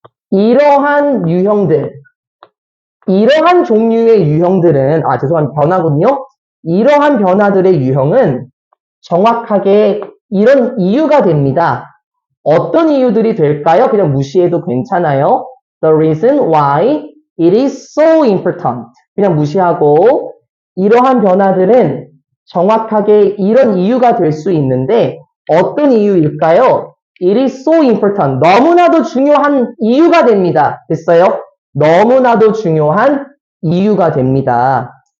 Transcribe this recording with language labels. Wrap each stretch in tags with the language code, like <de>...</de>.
<ko>이러한 유형들, 이러한 종류의 유형들은 죄송합니다. 변화군요. 이러한 변화들의 유형은 정확하게 이런 이유가 됩니다. 어떤 이유들이 될까요? 그냥 무시해도 괜찮아요.</ko> <en>The reason why it is so important.</en> <ko>그냥 무시하고 이러한 변화들은 정확하게 이런 이유가 될 수 있는데 어떤 이유일까요?</ko> <en>It is so important.</en> <ko>너무나도 중요한 이유가 됩니다. 됐어요? 너무나도 중요한 이유가 됩니다.</ko>